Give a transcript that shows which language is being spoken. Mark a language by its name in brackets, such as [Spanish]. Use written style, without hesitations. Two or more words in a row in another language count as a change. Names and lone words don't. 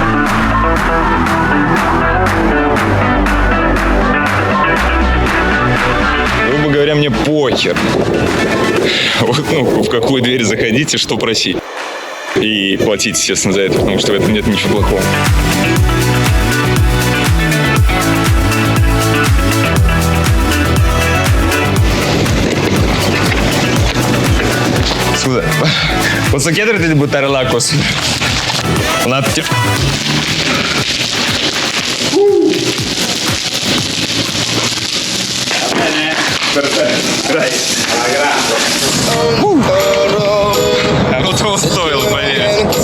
[Russian] Грубо говоря, мне похер. Вот, в какую дверь заходите, что просить. И платить, естественно, за это, потому что в этом нет ничего плохого. [Italian] Scusa, posso chiederti di buttare l'acqua su? Un attimo. Va bene, perfetto, grazie. [Russian] Оно того стоило, поверь.